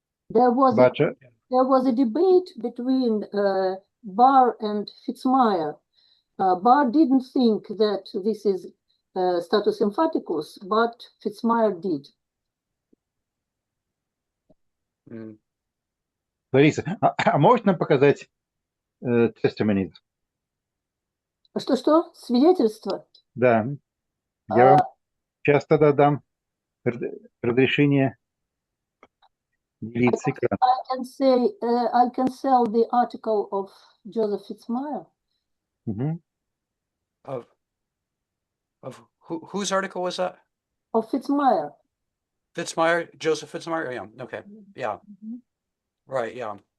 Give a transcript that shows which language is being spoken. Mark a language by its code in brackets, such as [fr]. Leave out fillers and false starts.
[en] There was a debate between Barr and Fitzmyer. Barr didn't think that this is status emphaticus, but Fitzmyer did. [ru] Лариса, а можешь нам показать testimonies? Что? Свидетельство? Да. Я вам сейчас тогда дам разрешение делиться экраном. [en] I can sell the article of Joseph Fitzmyer. Of whose article was that? Of Fitzmyer. Fitzmyer, Joseph Fitzmyer? Yeah, okay. Yeah. Right, yeah.